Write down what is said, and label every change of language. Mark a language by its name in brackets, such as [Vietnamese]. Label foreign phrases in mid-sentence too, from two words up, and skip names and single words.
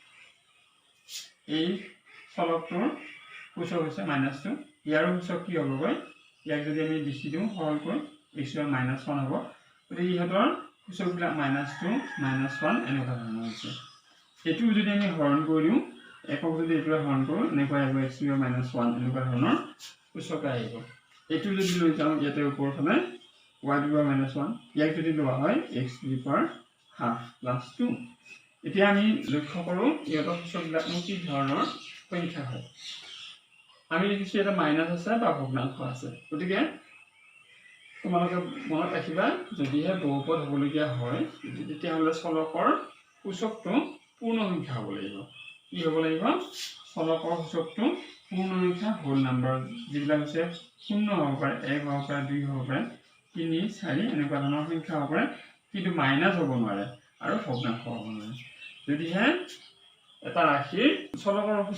[Assamese] এই ফলকটোৰ সূচক হৈছে -2 ইয়াৰো সূচক কি হ'বগৈ ইয়াক যদি আমি লিখি দিওঁ সৰলকৈ x ৰ -1 হ'ব গতিকে ইহঁতৰ সূচকবিলাক -2 -1 এনেকুৱা ধৰণৰ হৈছে এইটো যদি আমি হৰণ কৰি দিওঁ একক যদি এইটোৱে হৰণ কৰোঁ এনেকুৱা আহিব x ৰ -1 এনেকুৱা ধৰণৰ সূচক আহিব এইটো যদি লৈ যাওঁ ইয়াতে ওপৰৰ ফালে [English] y to the power -1 [Assamese] ইয়াক যদি লোৱা হয় [English] x to the power half plus 2 [Assamese] এতিয়া আমি লক্ষ্য কৰোঁ ইহঁতৰ সূচকবিলাক কি ধৰণৰ সংখ্যা হয় আমি দেখিছোঁ এটা মাইনাছ আছে বা ভগ্নাংশ আছে গতিকে তোমালোকে মনত ৰাখিবা যদিহে বহুপদ হ'বলগীয়া হয় তেতিয়াহ'লে চলকৰ সূচকটো পূৰ্ণ সংখ্যা হ'ব লাগিব কি হ'ব লাগিব চলকৰ সূচকটো পূৰ্ণ সংখ্যা [English] whole number [Assamese] যিবিলাক হৈছে 0 হ'ব পাৰে 1 হ'ব পাৰে 2 হ'ব পাৰে 3 4 এনেকুৱা ধৰণৰ সংখ্যা হ'ব পাৰে কিন্তু মাইনাছ হ'ব নোৱাৰে আৰু ভগ্নাংশ হ'ব নোৱাৰে যদিহে এটা ৰাশিৰ চলকৰ